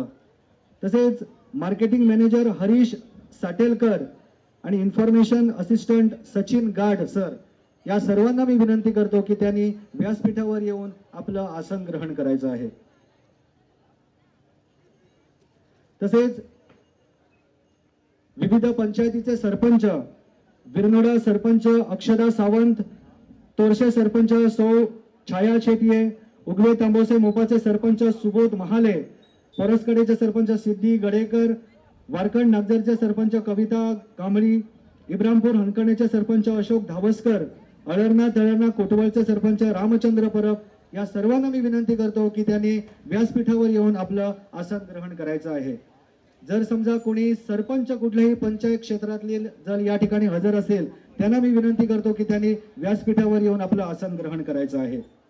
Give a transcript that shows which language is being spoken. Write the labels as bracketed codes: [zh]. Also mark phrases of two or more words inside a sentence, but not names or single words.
[mr] तसेच मार्केटिंग मॅनेजर हरीश साटेलकर आणि इन्फॉर्मेशन असिस्टंट सचिन गाड सर या सर्वांना मी विनंती करतो की त्यांनी व्यासपीठावर येऊन आपलं आसन ग्रहण करायचं आहे. तसेच विविध पंचायतीचे सरपंच, विरनोडा सरपंच अक्षदा सावंत, तोरशे सरपंच सौ छाया शेटिये, उगवे तांबोसे मोपाचे सरपंच सुबोध महाले, परसकडेचे सरपंच सिद्धी गडेकर, वारकंड नागझरचे सरपंच कविता कांबळी, इब्रामपूर हनकणेचे सरपंच अशोक धावसकर, अळरना कोटवळचे सरपंच रामचंद्र परब या सर्वांना मी विनंती करतो की त्यांनी व्यासपीठावर येऊन आपलं आसन ग्रहण करायचं आहे. जर समजा कोणी सरपंच कुठल्याही पंचायत क्षेत्रातले जर या ठिकाणी हजर असेल, त्यांना मी विनंती करतो की त्यांनी व्यासपीठावर येऊन आपलं आसन ग्रहण करायचं आहे.